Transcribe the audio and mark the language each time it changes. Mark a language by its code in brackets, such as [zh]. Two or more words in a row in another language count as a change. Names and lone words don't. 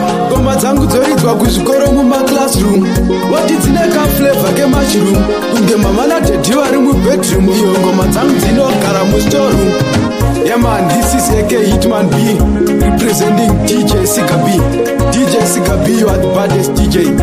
[sn] Ngoma dzangu dzoidzwa kuzvikoro mumaclassroom. Voti dzine kaflavor kemushroom. Kunge mama nadhedhi vari mubedroom. Iyo ngoma dzangu dzinogara mustoreroom. [en] Yeah man, this is A K Hitman B, representing D J Siga B. D J Siga B, you are the baddest D J.